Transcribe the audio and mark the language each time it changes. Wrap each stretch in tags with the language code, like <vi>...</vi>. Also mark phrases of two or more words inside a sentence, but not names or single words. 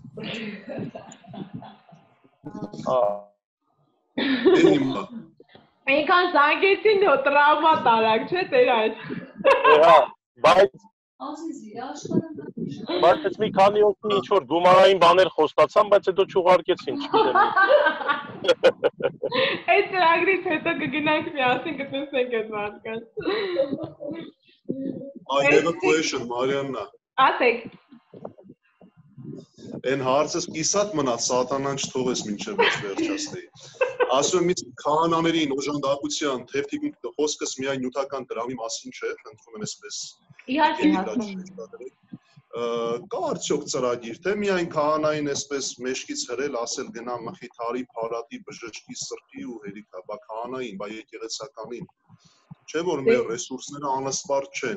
<hy>Այնքան զանգեցին ու տրավմա տարակ, չէ՞ Տեր-հայր։ Հա, բայց մի քանի օգնի ինչ որ գումարային բաներ խոստացան, բայց հետո չուղարկեցին, չգիտեմ։ Այդ ծրագրից հետո կգնանք միասին կտեսնենք այդ մարդկանց։</hy> <en>I have a question, Marianna.</en> <hy>Ասեք։ Այն հարցս կիսատ մնաց, սատանան չթողես մինչև վերջացնեի։ Ասում եմ, քահանաներին օժանդակության թերթիկում խոսքս միայն նյութական դրամի մասին չէ, խնդրում եմ այսպես։ Իհարկե հասնում։ Կա արդյոք ծրագիր, թե միայն քահանային այսպես մեջքից հրել, ասել գնա մխիթարի, փարատի, բժշկի, սրտի ու հերիքա, բա քահանային, բա եկեղեցականին։ Չէ՞ որ մեր ռեսուրսները անսպառ չեն։</hy>